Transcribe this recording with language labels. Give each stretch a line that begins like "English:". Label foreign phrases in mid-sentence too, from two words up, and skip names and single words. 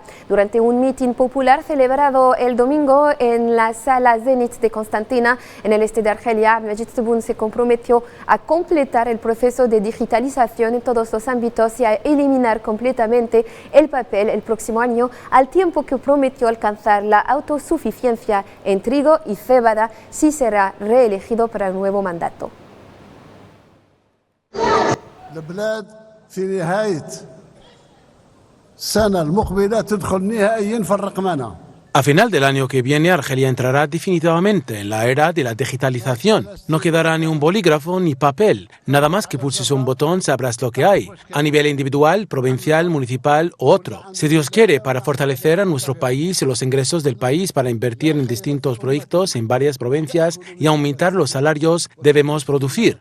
Spanish: Durante un mitin popular celebrado el domingo en la sala Zenit de Constantina, en el este de Argelia, Abdelmajid Tebboune se comprometió a completar el proceso de digitalización en todos los ámbitos y a eliminar completamente el papel el próximo año, al tiempo que prometió alcanzar la autosuficiencia en trigo y cebada si será reelegido para el nuevo mandato.
Arabic: البلاد في نهاية السنة المقبلة تدخل نهائيا في الرقمنة.
Spanish: A final del año que viene, Argelia entrará definitivamente en la era de la digitalización. No quedará ni un bolígrafo ni papel. Nada más que pulses un botón sabrás lo que hay, a nivel individual, provincial, municipal u otro. Si Dios quiere, para fortalecer a nuestro país y los ingresos del país para invertir en distintos proyectos en varias provincias y aumentar los salarios, debemos producir.